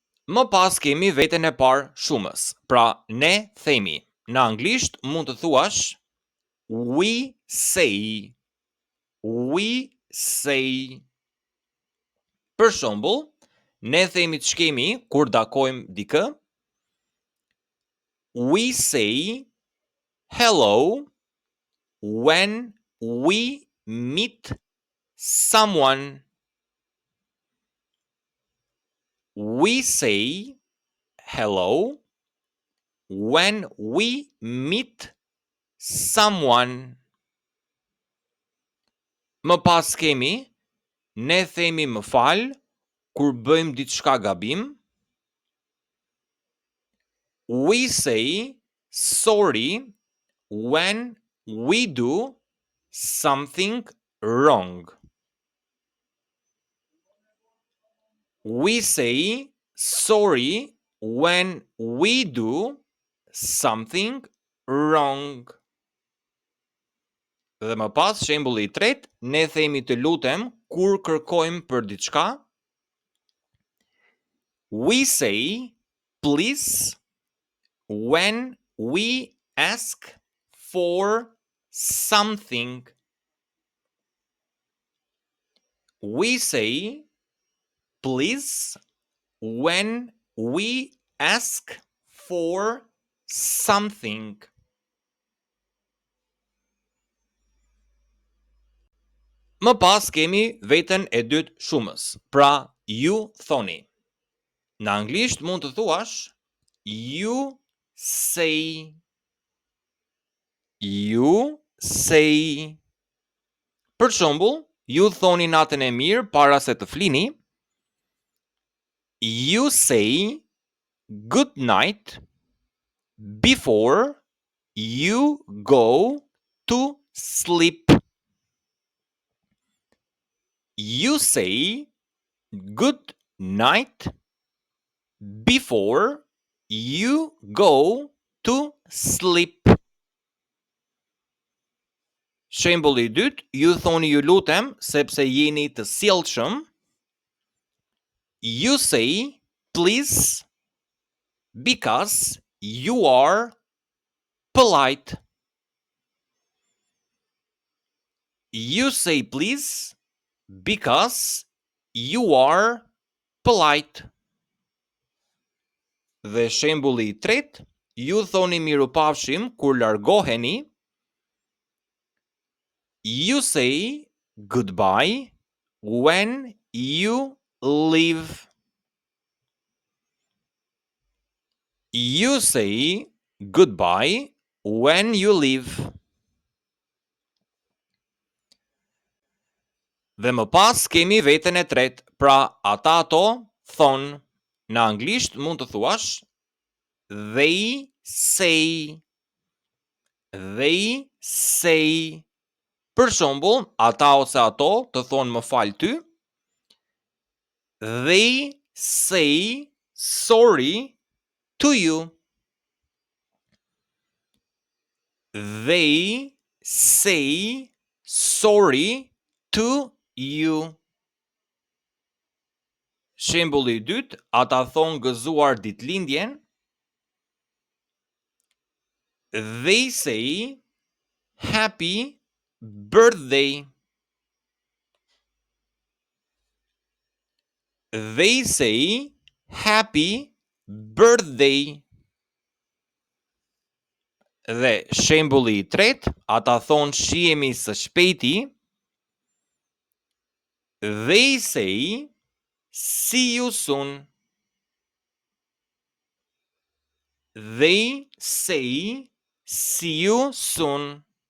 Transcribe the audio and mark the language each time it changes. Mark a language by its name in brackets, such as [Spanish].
[Albanian] Më pas kemi veten e parë shumës. Pra, ne themi. Në anglisht mund të thuash [English] we say. We say. [Albanian] Për shembull, ne themi të shkemi kur takojmë dikë. [English] We say hello when we meet someone. We say hello when we meet someone. [Albanian] Më pas kemi, ne themi më fal kur bëjmë diçka gabim. [English] We say sorry when we do something wrong. We say sorry when we do something wrong. [Albanian] Dhe më pas, shembulli i tretë, ne themi të lutem kur kërkojmë për diçka. [English] We say please when we ask for something. We say please when we ask for something. [Albanian] Më pas kemi veten e dytë shumës. Pra, ju thoni. Në anglisht mund të thuash [English] you say. You say. [Albanian] Për shembull, ju thoni natën e mirë para se të flini. [English] You say good night before you go to sleep. You say good night before you go to sleep. [Albanian] Shembulli i dytë, ju thoni ju lutem sepse jeni të sjellshëm. [English] You say please because you are polite. You say please because you are polite. [Albanian] Dhe shembulli i tretë, ju thoni mirupafshim kur largoheni. [English] You say goodbye when you leave. You say goodbye when you leave. [Albanian] Dhe më pas kemi veten e tretë, pra ata ato thonë. Në anglisht mund të thuash [English] they say. They say. [Albanian] Për shembull, ata ose ato të thonë më fal ty. [English] They say sorry to you. They say sorry to you. [Albanian] Shembulli i dytë, ata thonë gëzuar ditëlindjen. [English] They say happy birthday. They say happy birthday. [Albanian] Dhe shembulli i tretë, ata thonë shihemi së shpejti. [English] They say see you soon. They say see you soon.